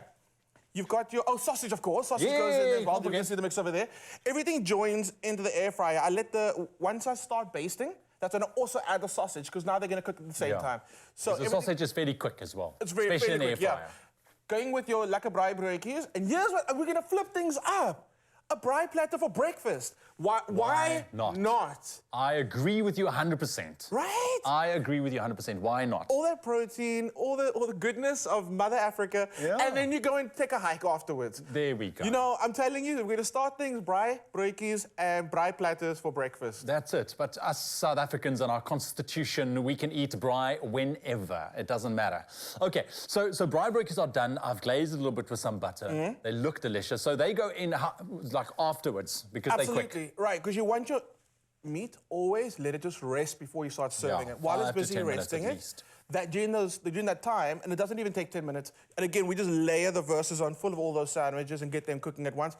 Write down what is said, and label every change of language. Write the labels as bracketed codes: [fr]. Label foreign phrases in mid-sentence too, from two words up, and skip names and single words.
[en] You've got your, sausage, of course. Sausage goes in there as well. You can see the mix over there. Everything joins into the air fryer. Once I start basting, that's going to also add the sausage, because now they're going to cook at the same time. So the sausage is fairly quick as well. It's very especially in the air quick, fryer. Going with your lekker braai broodjies. And here's what, we're going to flip things up. A braai platter for breakfast. Why not? I agree with you 100%. Right? I agree with you 100%. Why not? All that protein, all the goodness of Mother Africa, and then you go and take a hike afterwards. There we go. You know, I'm telling you, we're going to start things braai, broodjies, and braai platters for breakfast. That's it. But us South Africans and our constitution, we can eat braai whenever. It doesn't matter. Okay, so braai broodjies are done. I've glazed it a little bit with some butter. They look delicious. So they go in like afterwards, because they're quick. Absolutely, right, because you want your meat, always let it just rest before you start serving it. While it's 5 to busy 10 minutes resting at it, least. during that time, and it doesn't even take 10 minutes, and again, we just layer the verses on full of all those sandwiches and get them cooking at once.